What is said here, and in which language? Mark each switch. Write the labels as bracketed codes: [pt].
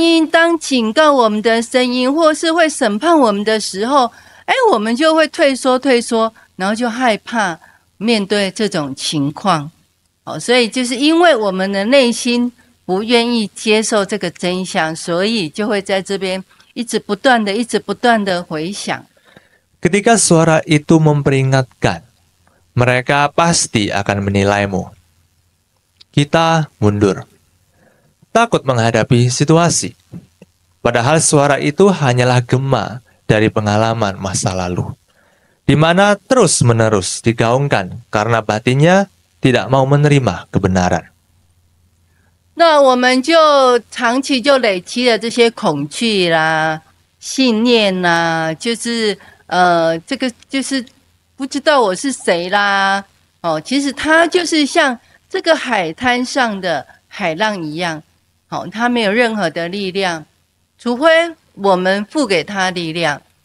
[zh] 当警告我们的声音，或是会审判我们的时候，我们就会退缩，然后就害怕面对这种情况。所以就是因为我们的内心不愿意接受这个真相，所以就会在这边一直不断的回想。 [id] Ketika suara itu memperingatkan, mereka pasti akan menilaimu. Kita mundur, takut menghadapi situasi. Padahal suara itu hanyalah gema dari pengalaman masa lalu, di mana terus-menerus digaungkan karena batinnya tidak mau menerima kebenaran. [zh] 那我们就长期就累积了这些恐惧啦、信念啦，就是这个就是不知道我是谁啦。其实它就是像这个海滩上的海浪一样，它没有任何的力量，除非我们付给它力量。